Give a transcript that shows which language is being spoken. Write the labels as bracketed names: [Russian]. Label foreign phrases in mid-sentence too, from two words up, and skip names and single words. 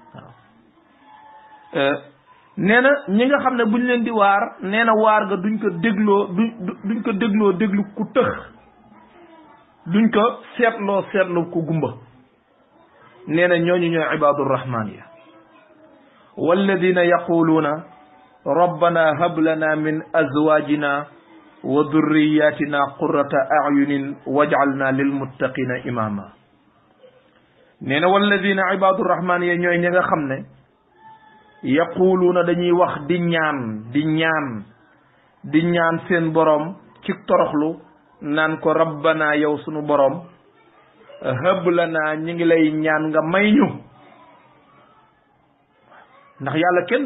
[Wolof] waaw nee na ñi nga xam ne buñ leen di waar nee na waar ga duñ ko dégloo déglu ku tëx duñ ko seetlu ku gumba nee na ñooñu ñooy [Arabic] عباد الرحمن [Wolof] ya [Arabic] والذين يقولون ربنا هب لنا من أزواجنا وذرياتنا قرة أعين واجعلنا للمتقين إماما [Wolof] nee na [Arabic] والذين عباد الرحمن [Wolof] ya ñooy ñi nga xam ne yaquluuna dañuy wax di ñaan seen borom ci toroxlu naan ko rabbana yow sunu borom [Arabic] هب لنا [Wolof] ñi ngi lay ñaan nga may ñu ndax yàlla kenn